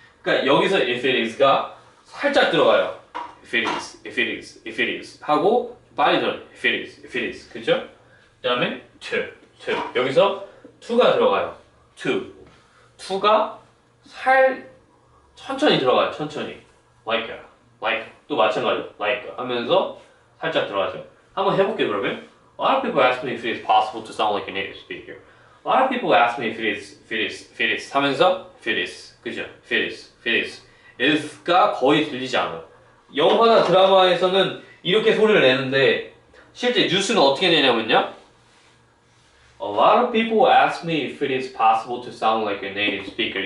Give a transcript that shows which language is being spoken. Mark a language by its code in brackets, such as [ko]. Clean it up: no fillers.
[ko] 그러니까 여기서 [en] if it is [ko] 가 살짝 들어가요. [en] If it is, if it is, if it is [ko] 하고 빨리 들어요. [en] If it is, if it is. [ko] 그죠? 그 다음에 [en] to. [ko] 여기서 to가 들어가요. to가 천천히 들어가요. 천천히. like. 또 마찬가지로 like 하면서 살짝 들어가죠. 한번 해볼게요 그러면. [en] A lot of people ask me if it is possible to sound like a native speaker. A lot of people ask me if it is [ko] 하면서 [en] if it is. [ko] 그죠? [en] if it is. [ko] is가 거의 들리지 않아요. 영화나 드라마에서는 이렇게 소리를 내는데 실제 뉴스는 어떻게 내냐면요. [en] A lot of people ask me if it is possible to sound like a native speaker.